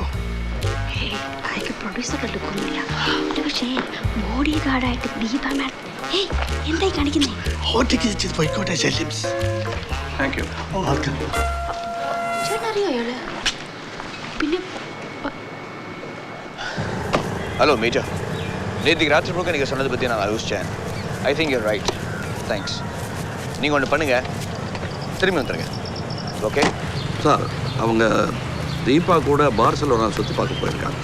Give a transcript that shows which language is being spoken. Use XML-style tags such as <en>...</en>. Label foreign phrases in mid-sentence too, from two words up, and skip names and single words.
<ml>അയാൾക്ക് പ്രൊഡ്യൂസറുടെ ലുക്കൊന്നുമില്ല. പക്ഷേ ബോഡി ഗാർഡായിട്ട് ദീപ മാഡം എന്തായി കാണിക്കുന്നേ? ഒറ്റയ്ക്ക് പോയിക്കോട്ടെ. ശല്യംസ്.</ml> <en>thank you.</en> <ml>ചേട്ടനറിയോ അയാള്? പിന്നെ</ml> <en>hello major,</en> <ta>நேற்றுக்கு ராத்திரி முழுக்க நீங்கள் சொன்னதை பற்றி நான் யோசித்தேன்.</ta> <en>I think you're right. Thanks.</en> <ta>நீங்கள் ஒன்று பண்ணுங்கள், திரும்பி வந்துடுங்க. ஓகே சார், அவங்க தீபா கூட பார்சலோனா சுற்றி பார்க்க போயிருக்காங்க.</ta>